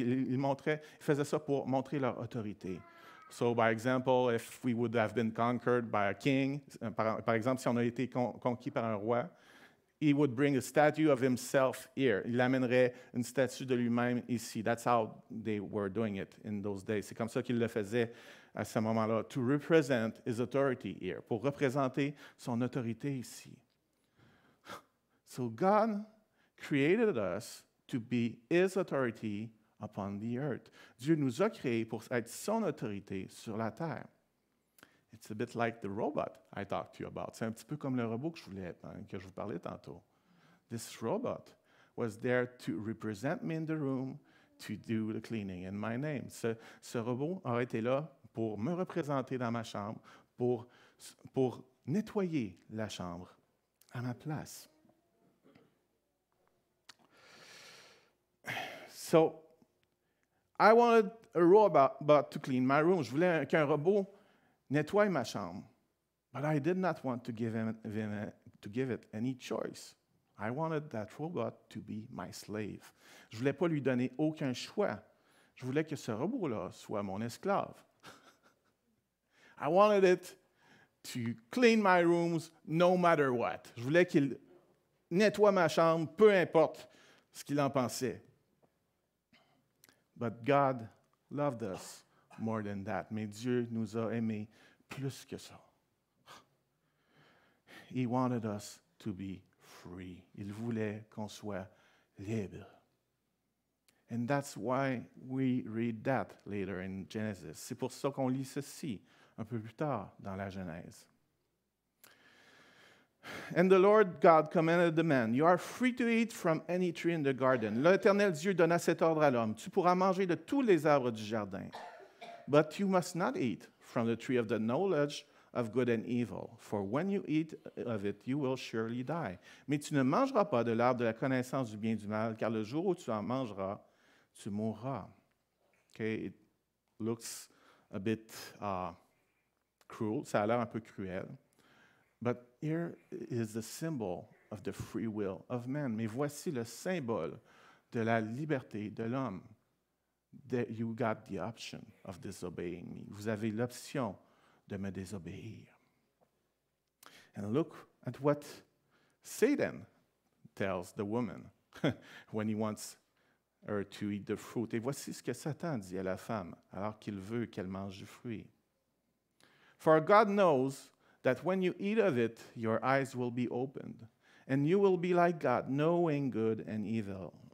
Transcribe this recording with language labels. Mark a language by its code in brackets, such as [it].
[fr] Ils faisaient ça pour montrer leur autorité. [en] So, by example, if we would have been conquered by a king, [fr] par exemple, si on a été conquis par un roi, [en] he would bring a statue of himself here. [fr] Il amènerait une statue de lui-même ici. [en] That's how they were doing it in those days. [fr] C'est comme ça qu'ils le faisaient à ce moment-là. [en] To represent his authority here. [fr] Pour représenter son autorité ici. [en] So God created us to be his authority upon the earth. [fr] Dieu nous a créés pour être son autorité sur la terre. [en] It's a bit like the robot I talked to you about. [fr] C'est un petit peu comme le robot que je vous parlais tantôt. [en] This robot was there to represent me in the room, to do the cleaning in my name. [fr] Ce robot aurait été là pour me représenter dans ma chambre, pour nettoyer la chambre à ma place. [en] So, I wanted a robot to clean my room. [fr] Je voulais qu'un robot nettoie ma chambre. [en] But I did not want to give it any choice. I wanted that robot to be my slave. [fr] Je voulais pas lui donner aucun choix. Je voulais que ce robot-là soit mon esclave. [en] I wanted it to clean my rooms no matter what. [fr] Je voulais qu'il nettoie ma chambre, peu importe ce qu'il en pensait. [en] But God loved us more than that. [fr] Mais Dieu nous a aimés plus que ça. [en] He wanted us to be free. [fr] Il voulait qu'on soit libre. [en] And that's why we read that later in Genesis. [fr] C'est pour ça qu'on lit ceci un peu plus tard dans la Genèse. [en] And the Lord God commanded the man, you are free to eat from any tree in the garden. [fr] L'Éternel Dieu donna cet ordre à l'homme, tu pourras manger de tous les arbres du jardin. [en] But you must not eat from the tree of the knowledge of good and evil, for when you eat of it, you will surely die. [fr] Mais tu ne mangeras pas de l'arbre de la connaissance du bien et du mal, car le jour où tu en mangeras, tu mourras. [en] Okay, it looks a bit cruel, [fr] ça a l'air un peu cruel. [en] But here is the symbol of the free will of man. [fr] Mais voici le symbole de la liberté de l'homme. [en] you got the option of disobeying me. [fr] Vous avez l'option de me désobéir. [en] And look at what Satan tells the woman when he wants her to eat the fruit. [fr] Et voici ce que Satan dit à la femme alors qu'il veut qu'elle mange du fruit. [en] For God knows that when you eat of it, your eyes will be opened, and you will be like God, knowing good and evil.